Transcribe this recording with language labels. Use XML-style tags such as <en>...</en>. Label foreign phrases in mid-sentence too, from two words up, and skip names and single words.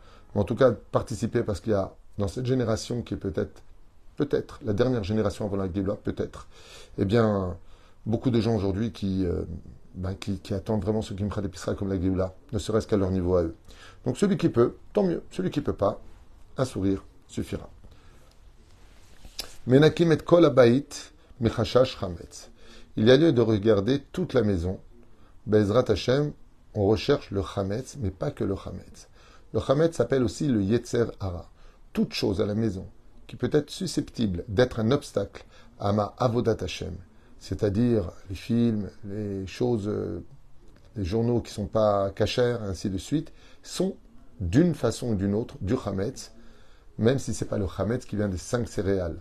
<fr>Mais en tout cas, participez parce qu'il y a, dans cette génération qui est peut-être la dernière génération avant la Géoula, peut-être, eh bien, beaucoup de gens aujourd'hui qui attendent vraiment ce</fr> <he>קמחא דפסחא</he> <fr>comme la Géoula, ne serait-ce qu'à leur niveau à eux. Donc celui qui peut, tant mieux. Celui qui ne peut pas, un sourire suffira.</fr> <he>מנקים את כל הבית מחשש חמץ.</he> <fr>Il y a lieu de regarder toute la maison.</fr> <he>בעזרת השם,</he> <fr>on recherche le chametz, mais pas que le chametz. Le chametz s'appelle aussi le</fr> <he>יצר הרע.</he> <fr>Toute chose à la maison qui peut être susceptible d'être un obstacle à ma</fr> <he>עבודת השם,</he> <fr>c'est-à-dire les films, les choses, les journaux qui ne sont pas cachers, ainsi de suite, sont d'une façon ou d'une autre du chametz, même si ce n'est pas le chametz qui vient des 5 céréales.</fr>